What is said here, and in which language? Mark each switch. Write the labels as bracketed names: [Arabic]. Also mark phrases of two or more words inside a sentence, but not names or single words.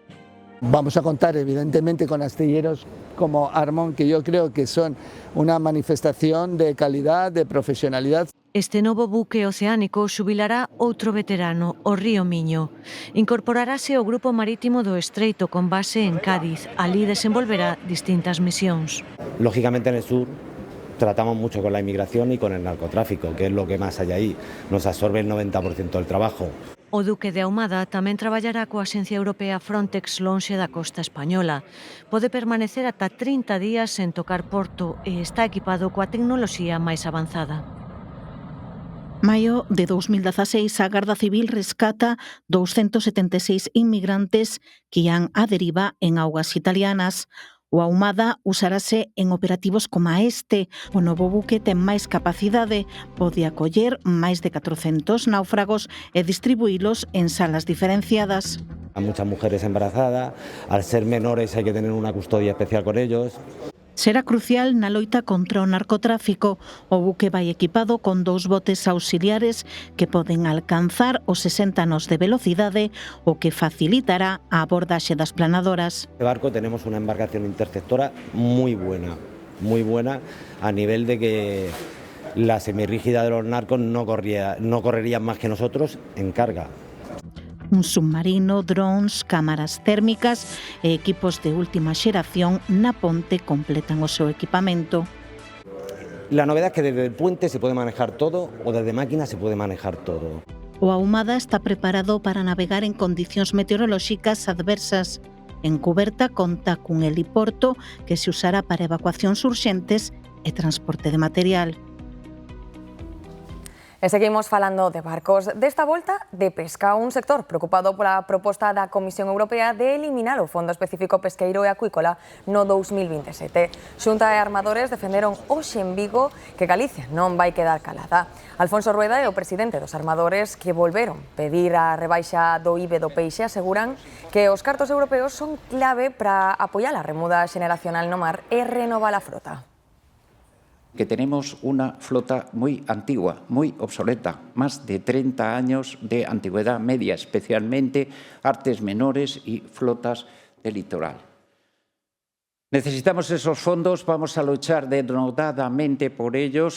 [Spanish] Vamos a contar evidentemente con astilleros como Armón, que yo creo que son una manifestación de calidad, de profesionalidad. [Galician] Este novo buque oceánico xubilará outro veterano, o Río Miño. Incorporarase ao Grupo Marítimo do Estreito con base en Cádiz. Alí desenvolverá distintas misións. [Spanish] Lógicamente en el sur tratamos mucho con la inmigración y con el narcotráfico, que es lo que más hay ahí. Nos absorbe el 90% del trabajo. [Galician] O Duque de Ahumada tamén traballará coa Axencia Europea Frontex lonxe da costa española. Pode permanecer ata 30 días sen tocar porto e está equipado coa tecnoloxía máis avanzada. Maio de 2016, a Garda Civil rescata 276 inmigrantes que ian á deriva en augas italianas. O Ahumada usarase en operativos como este. O novo buque ten máis capacidade, pode acoller máis de 400 náufragos e distribuílos en salas diferenciadas. [Spanish] Hay muchas mujeres embarazadas, al ser menores hay que tener una custodia especial con ellos. [Galician] Será crucial na loita contra o narcotráfico. O buque vai equipado con 2 botes auxiliares que poden alcanzar os 60 nos de velocidade, o que facilitará a abordaxe das planadoras. [Spanish] En este barco tenemos una embarcación interceptora muy buena a nivel de que la semirrígida de los narcos no correrían más que nosotros en carga. [Galician] Un submarino, drones, cámaras térmicas e equipos de última xeración na ponte completan o seu equipamento. [Spanish] La novedad es que desde el puente se puede manejar todo o desde máquina se puede manejar todo. [Galician] O Ahumada está preparado para navegar en condicións meteorolóxicas adversas. En cuberta conta cun heliporto que se usará para evacuacións urxentes e transporte de material. E seguimos falando de barcos, desta volta de pesca, un sector preocupado pola proposta da Comisión Europea de eliminar o Fondo Específico Pesqueiro e Acuícola no 2027. Xunta e armadores defenderon hoxe en Vigo que Galicia non vai quedar calada. Alfonso Rueda e o presidente dos armadores, que volveron pedir a rebaixa do IBE do peixe, aseguran que os cartos europeos son clave para apoiar a remuda xeneracional no mar e renovar a frota. [Spanish] Que tenemos una flota muy antigua, muy obsoleta, más de 30 años de antigüedad media, especialmente artes menores y flotas de litoral. Necesitamos esos fondos, vamos a luchar denodadamente por ellos.